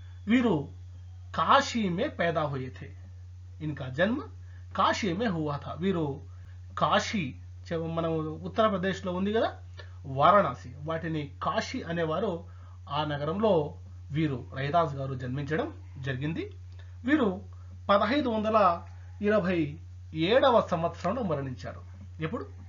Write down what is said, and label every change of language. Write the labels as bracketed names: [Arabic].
[Telugu] వీరు [Hindi] కాశీ మే पैदा हुए थे. इनका जन्म కాశీ మే हुआ था. [Telugu] వీరు కాశీ, మనం ఉత్తరప్రదేశ్ లో ఉంది కదా వారణాసి, వాటిని కాశీ అనేవారు. ఆ నగరంలో వీరు రైదాస్ గారు జన్మించడం జరిగింది. వీరు 1527వ సంవత్సరంలో మరణించారు. ఎప్పుడు?